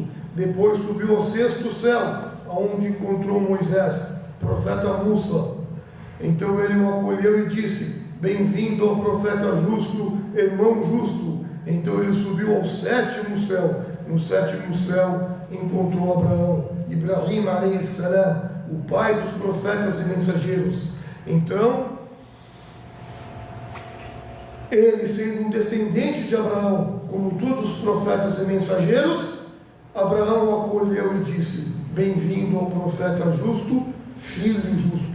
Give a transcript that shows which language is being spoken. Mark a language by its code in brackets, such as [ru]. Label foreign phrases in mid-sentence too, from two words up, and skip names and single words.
[pt] Depois subiu ao sexto céu, aonde encontrou Moisés, profeta Musa. Então ele o acolheu e disse: bem-vindo ao profeta justo, irmão justo. Então ele subiu ao sétimo céu. No sétimo céu encontrou Abraão, [ar] إبراهيم عليه السلام, [pt] o pai dos profetas e mensageiros. Então, ele, sendo um descendente de Abraão, como todos os profetas e mensageiros, Abraão o acolheu e disse: bem-vindo ao profeta justo, filho justo.